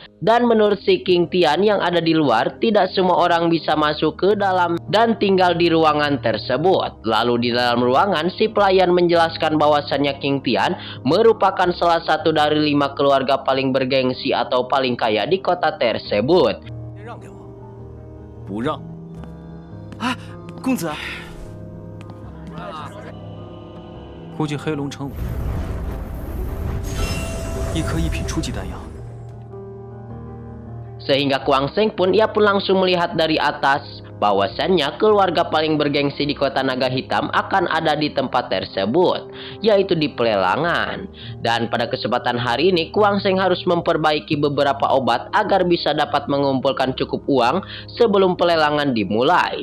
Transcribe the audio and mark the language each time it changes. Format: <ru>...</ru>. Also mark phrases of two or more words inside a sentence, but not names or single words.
<id>Dan menurut si Qin King Tian yang ada di luar, tidak semua orang bisa masuk ke dalam dan tinggal di ruangan tersebut. Lalu di dalam ruangan, si pelayan menjelaskan bahwasannya King Tian merupakan salah satu dari 5 keluarga paling bergengsi atau paling kaya di kota tersebut.</id> <zh>不让。啊，公子，估计黑龙城一颗一品初级丹药。</zh> <id>Sehingga Kuang Seng pun langsung melihat dari atas bahwasannya keluarga paling bergengsi di kota Naga Hitam akan ada di tempat tersebut, yaitu di pelelangan. Dan pada kesempatan hari ini Kuang Seng harus memperbaiki beberapa obat agar bisa dapat mengumpulkan cukup uang sebelum pelelangan dimulai.</id>